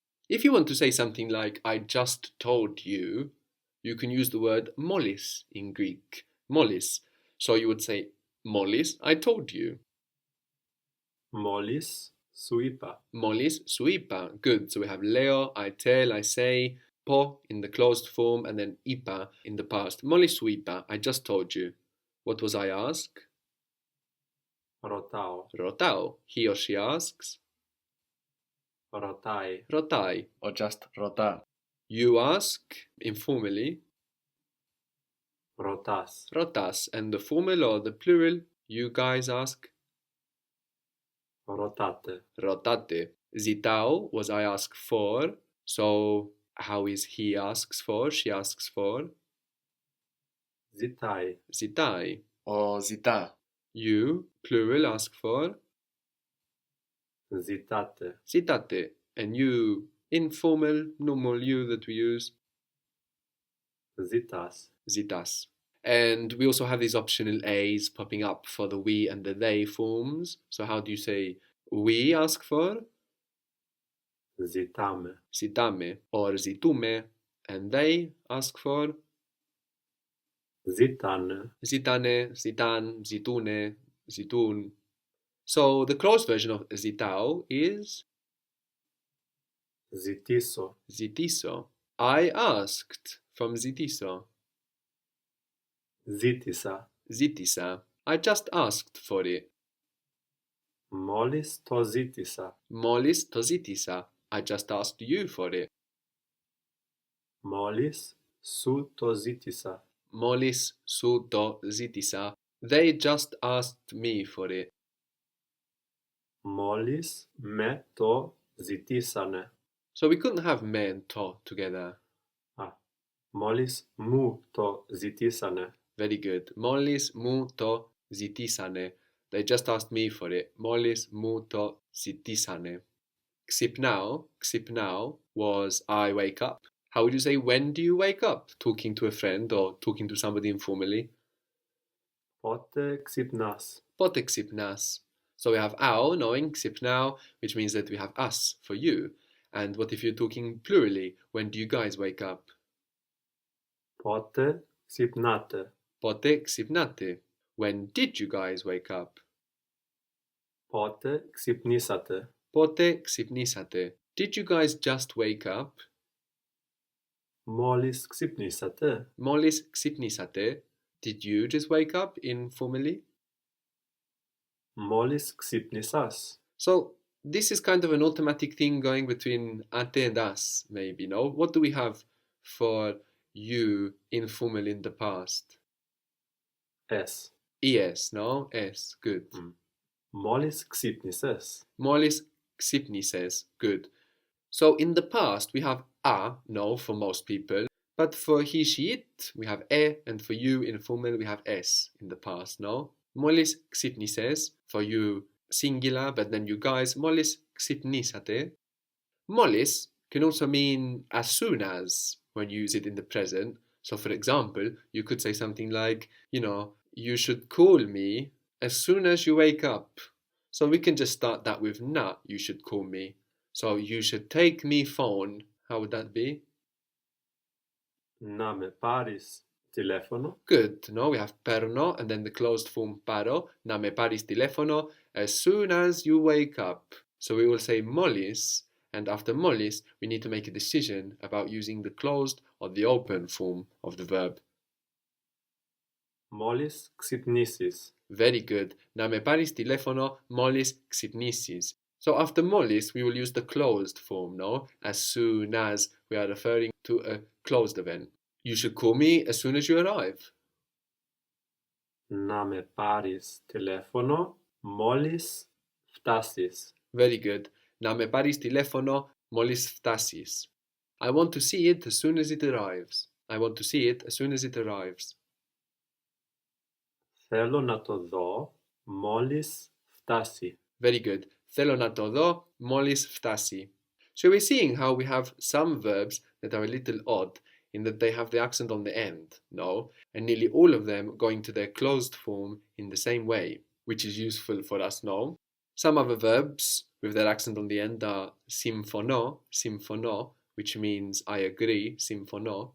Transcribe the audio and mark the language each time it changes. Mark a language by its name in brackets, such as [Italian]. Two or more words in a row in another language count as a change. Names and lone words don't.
[English] If you want to say something like, I just told you, you can use the word molis in Greek. Molis. So you would say, molis, I told you. [Greek] Μόλις σου είπα. Μόλις σου είπα. [English] Good. So we have leo, I tell, I say, po in the closed form, and then είπα in the past. [Greek] Μόλις σου είπα. [English] I just told you. What was I ask? [Greek] Ρωτάω. Ρωτάω. [English] He or she asks. [Greek] Ρωτάει. Ρωτάει. [English] Or just ρωτά. You ask informally. [Greek] Ρωτάς. Ρωτάς. [English] And the formal or the plural, you guys ask. [Greek] Ρωτάτε. Ρωτάτε. Ζητάω [English] was I ask for. So how is he asks for? She asks for. [Greek] Ζητάει. Ζητάει. Or ζητά. [English] You, plural, ask for. [Greek] Ζητάτε. Ζητάτε. [English] And you, informal, normal you that we use. [Greek] Ζητάς. Ζητάς. [English] And we also have these optional A's popping up for the we and the they forms. So how do you say we ask for? [Greek] Ζητάμε. Ζητάμε. Or ζητούμε. [English] And they ask for? [Greek] Ζητάνε. Ζητάνε, ζητάν, ζητούνε, ζητούν. [English] So the closed version of ζητάω is [Greek] Ζητήσω. ζητήσω. [English] I asked from ζητήσω. [Greek] Ζήτησα. Ζήτησα. [English] I just asked for it. [Greek] Μόλις το ζήτησα. Μόλις το ζήτησα. [English] I just asked you for it. [Greek] Μόλις σου το ζήτησα. Μόλις σου το ζήτησα. [English] They just asked me for it. [Greek] Μόλις με το ζητήσανε. [English] So we couldn't have me and to together. [Greek] Μόλις μου το ζητήσανε. [English] Very good. [Greek] Μόλις μου το ζητήσανε. [English] They just asked me for it. [Greek] Μόλις μου το ζητήσανε. Ξυπνάω [English] was I wake up. How would you say when do you wake up? Talking to a friend or talking to somebody informally? [Greek] Πότε ξυπνάς. Πότε ξυπνάς? [English] So we have ao knowing ξυπνάω, which means that we have us for you. And what if you're talking plurally? When do you guys wake up? [Greek] Πότε ξυπνάτε. Πότε ξυπνάτε? [English] When did you guys wake up? [Greek] Πότε ξυπνήσατε. Πότε ξυπνήσατε? [English] Did you guys just wake up? [Greek] Μόλις ξυπνήσατε. Μόλις ξυπνήσατε? [English] Did you just wake up informally? [Greek] Μόλις ξύπνησας. [English] So this is kind of an automatic thing going between ate and us, maybe, no? What do we have for you informal in the past? Es. Es, no? Es, good. [Greek] Μόλις ξύπνησες. Μόλις ξύπνησες, [English] good. So in the past we have a, no, for most people. But for he, she, it, we have and for you informal we have s in the past, no? [Greek] Μόλις ξύπνησες, [English] for you singular, but then you guys, [Greek] μόλις ξυπνήσατε. [English] Μόλις can also mean as soon as when you use it in the present. So for example, you could say something like, you should call me as soon as you wake up. So we can just start that with na, you should call me. So you should take me phone. How would that be? [Greek] Να με πάρεις τηλέφωνο. [English] Good. No, we have perno and then the closed form paro. [Greek] Να με πάρεις τηλέφωνο [English] as soon as you wake up. So we will say molis, and after molis, we need to make a decision about using the closed or the open form of the verb. [Greek] Μόλις ξυπνήσεις. [English] Very good. [Greek] Να με πάρεις τηλέφωνο μόλις ξυπνήσεις. [English] So after molis, we will use the closed form, no? As soon as we are referring to a closed event. You should call me as soon as you arrive. [Greek] Να με πάρεις τηλέφωνο μόλις φτάσεις. [English] Very good. [Greek] Να με πάρεις τηλέφωνο μόλις φτάσεις. [English] I want to see it as soon as it arrives. I want to see it as soon as it arrives. [Greek] Θέλω να το δω μόλις φτάσει. [English] Very good. [Greek] Θέλω να το δω μόλις φτάσει. [English] So we're seeing how we have some verbs that are a little odd in that they have the accent on the end, no? And nearly all of them going to their closed form in the same way, which is useful for us, no? Some other verbs with their accent on the end are simfono, which means I agree, simfono,